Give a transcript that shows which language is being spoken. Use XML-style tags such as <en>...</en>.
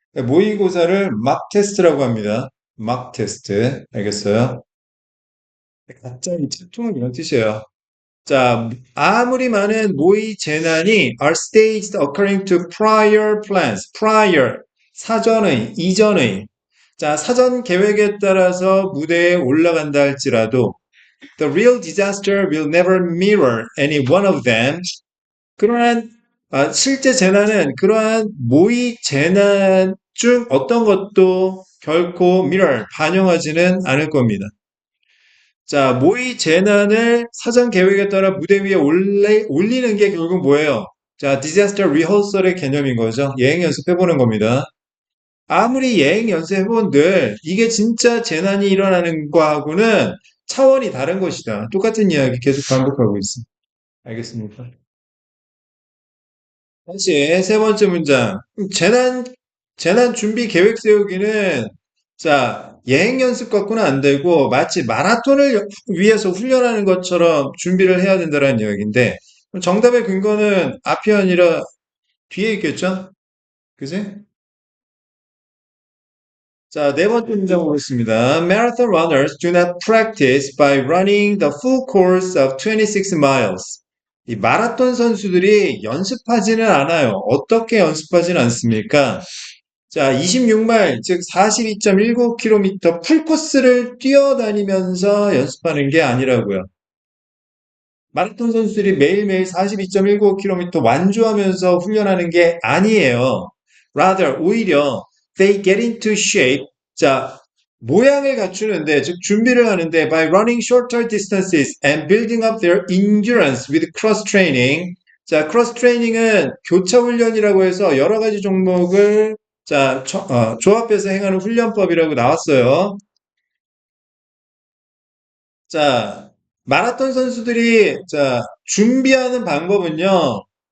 <ko>모의고사를 mock test라고 합니다.</ko> <en>mock test. 알겠어요?</en> <ko>가짜 이 채통은 이런 뜻이에요.</ko> <en>자,</en> <ko>아무리 많은 모의 재난이</ko> <en>are staged according to prior plans.</en> <ko>prior, 사전의, 이전의. 자, 사전 계획에 따라서 무대에 올라간다 할지라도</ko> <en>the real disaster will never mirror any one of them.</en> <ko>그러한 실제 재난은 그러한 모의 재난 중 어떤 것도 결코 mirror, 반영하지는 않을 겁니다. 자, 모의 재난을 사전 계획에 따라 무대 위에 올리는 게 결국 뭐예요? 자, 디자스터 리허설의 개념인 거죠. 예행 연습해보는 겁니다. 아무리 예행 연습해본들 이게 진짜 재난이 일어나는 거하고는 차원이 다른 것이다. 똑같은 이야기 계속 반복하고 있어. 알겠습니까? 다시 세 번째 문장. 재난 준비 계획 세우기는 자, 예행 연습 갖고는 안 되고 마치 마라톤을 위해서 훈련하는 것처럼 준비를 해야 된다는 이야기인데 정답의 근거는 앞이 아니라 뒤에 있겠죠? 그지? 자, 네 번째 문장 보겠습니다.</ko> <en>Marathon runners do not practice by running the full course of 26 miles.</en> <ko>이 마라톤 선수들이 연습하지는 않아요. 어떻게 연습하지는 않습니까? 자, 26마일, 즉 42.19km 풀코스를 뛰어다니면서 연습하는 게 아니라고요. 마라톤 선수들이 매일매일 42.195km 완주하면서 훈련하는 게 아니에요.</ko> <en>Rather,</en> <ko>오히려</ko> <en>they get into shape.</en> <ko>자, 모양을 갖추는데, 즉 준비를 하는데</ko> <en>by running shorter distances and building up their endurance with cross training.</en> <ko>자, 크로스 트레이닝은 교차 훈련이라고 해서 여러 가지 종목을 자, 조합해서 행하는 훈련법이라고 나왔어요. 자, 마라톤 선수들이 자, 준비하는 방법은요.</ko>